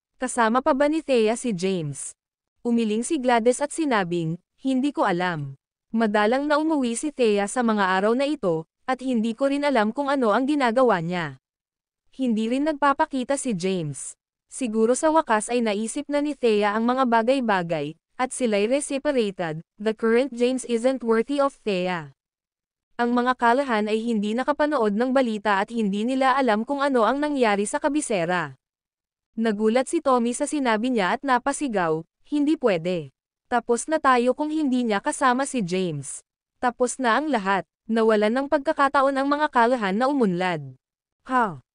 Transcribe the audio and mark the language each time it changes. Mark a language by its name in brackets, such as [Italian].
[Filipino] Kasama pa ba ni Thea si James? Umiling si Gladys at sinabing, hindi ko alam. Madalang na umuwi si Thea sa mga araw na ito, at hindi ko rin alam kung ano ang ginagawa niya. Hindi rin nagpapakita si James. Siguro sa wakas ay naisip na ni Thea ang mga bagay-bagay, at sila'y separated. [English] The current James isn't worthy of Thea. [Filipino] Ang mga kalahan ay hindi nakapanood ng balita at hindi nila alam kung ano ang nangyari sa kabisera. Nagulat si Tommy sa sinabi niya at napasigaw, hindi pwede. Tapos na tayo kung hindi niya kasama si James. Tapos na ang lahat, nawalan ng pagkakataon ang mga kalahan na umunlad. Ha?